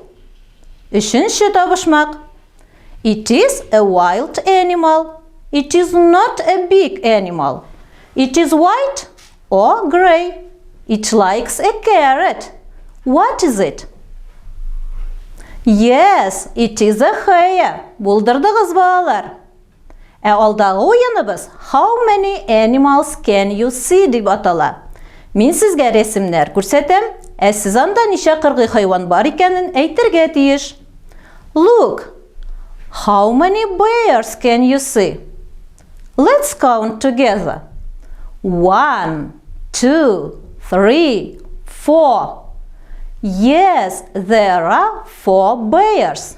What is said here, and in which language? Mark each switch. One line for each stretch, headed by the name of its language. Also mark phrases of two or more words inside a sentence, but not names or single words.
Tatar: Üçüncü табышмак.
English: It is a wild animal. It is not a big animal. It is white or gray. It likes a carrot. What is it? Yes, it is a hare.
Tatar: Булдырдыгыз балалар. Ә алдагы уеныбыз
English: How many animals can you see
Tatar: дип атала. Мин сезгә рәсемнәр күрсәтәм, ә сез анда ничә кыргый хайван бар икәнен әйтергә тиеш.
English: Look, how many bears can you see? Let's count together. 1, 2, 3, 4. Yes, there are 4 bears.